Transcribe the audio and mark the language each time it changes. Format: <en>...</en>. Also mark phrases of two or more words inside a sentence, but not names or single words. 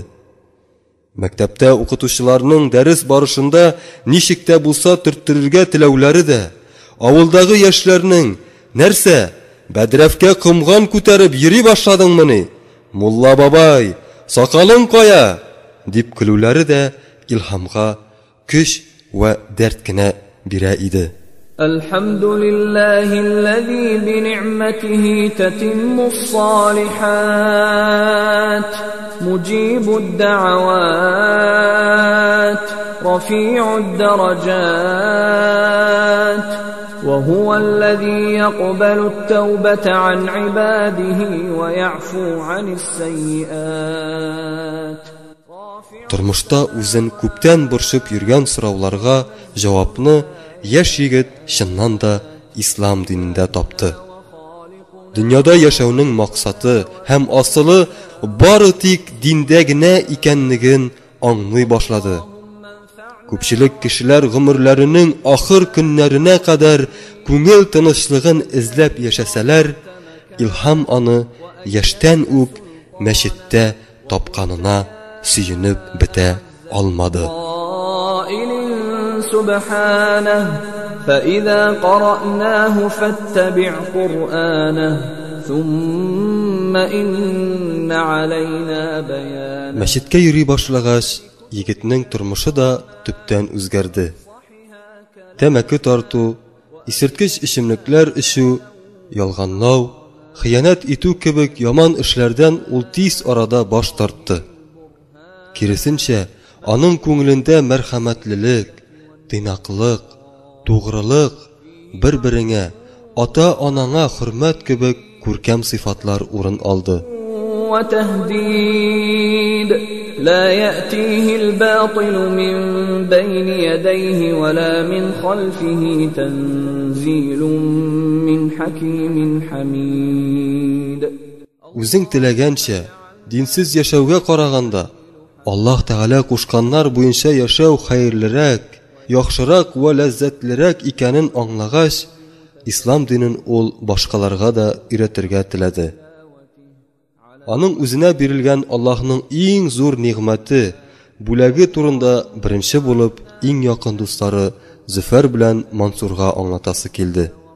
<tt>Мәктәптә укытучыларның дәрес барышында ничек тә булса төрттерергә теләүләре дә, авылдагы яшьләрнең нәрсә, бәдрәфкә кымган күтәреп йөри башладыңмыни? Мулла бабай, сакалың кая? Дип көлүләре дә Илһамга көч ва дәрт кенә бирә иде.</tt> <ar>الحمد لله الذي بنعمته تتم الصالحات مجيب الدعوات رفيع الدرجات وهو الذي يقبل التوبة عن عباده ويعفو عن السيئات.</ar> <tt>Тормышта үзен күптән борчып йөргән сорауларга җавапны яшь егет чыннан да ислам динендә тапты. Дөньяда яшәүнең максаты һәм асылы бары тик диндә генә икәнлеген аңлый башлады. Күпчелек кешеләр гомерләренең ахыр көннәренә кадәр күңел тынычлыгын эзләп яшәсәләр, Илһам аны яшьтән үк мәчеттә тапканына сөенеп бетә алмады.</tt> <ar>سبحانه فإذا قرأناه فاتبع قرآنه ثم إن علينا بيانه.</ar> <tt>Мәчеткә йөри башлагач, егетнең тормышы да төптән үзгәрде. Тәмәке тарту, исерткеч эчемлекләр эчү, ялганлау, хыянат итү кебек яман эшләрдән ул тиз арада баш тартты. Киресенчә, аның күңелендә мәрхәмәтлелек, тыйнаклык, тугрылык, бер-береңә, ата-анаңа хөрмәт кебек күркәм сыйфатлар урын алды.</tt> <ar>وتهديد لا يأتيه الباطل من بين يديه ولا من خلفه تنزيل من حكيم حميد.</ar> <tt>Үзең теләгәнчә, динсез яшәүгә караганда, Аллаһ Тәгалә кушканнар буенча яшәү хәерлерәк, яхшырак ва ләззәтлерәк икәнен аңлагач, ислам динен ул башкаларга да өйрәтергә теләде. Аның үзенә бирелгән Аллаһның иң зур нигъмәте, бүләге турында беренче булып иң якын дуслары Зөфәр белән Мансурга аңлатасы килде.</tt>